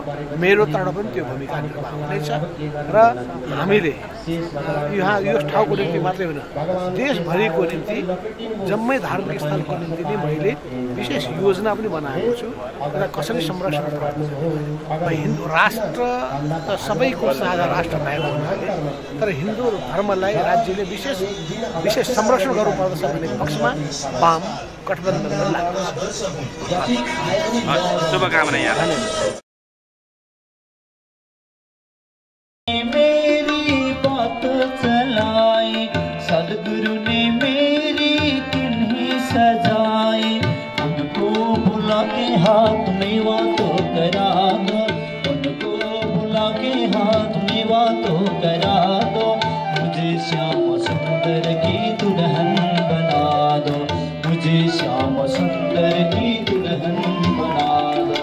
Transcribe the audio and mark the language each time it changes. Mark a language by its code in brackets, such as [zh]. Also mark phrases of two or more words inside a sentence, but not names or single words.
[ne] मेरो तर्फ पनि त्यो भूमिका निर्वाह हुनेछ र हामीले यहाँ यो ठाउँको निम्ति मात्रै होइन, देशभरिको निम्ति जम्मै धार्मिक स्थलको निम्ति नै मैले विशेष योजना पनि बनाएको छु र कसरी संरक्षण गर्नु। हिन्दू राष्ट्र त सबैको साझा राष्ट्र भएको हुनाले, तर हिन्दू धर्मलाई राज्यले विशेष संरक्षण गर्नुपर्दछ भन्ने पक्षमा वाम गठबन्धन लाग्छ। शुभकामना यहाँ। [hi] मेरी बात चलाई सदगुरु ने मेरी किन्हीं सजाई, उनको बुला के हाथ में बातों करा दो, उनको बुला के हाथ में बातों करा दो, मुझे श्याम सुंदर की दुल्हन बना दो, मुझे श्याम सुंदर की दुल्हन बना दो।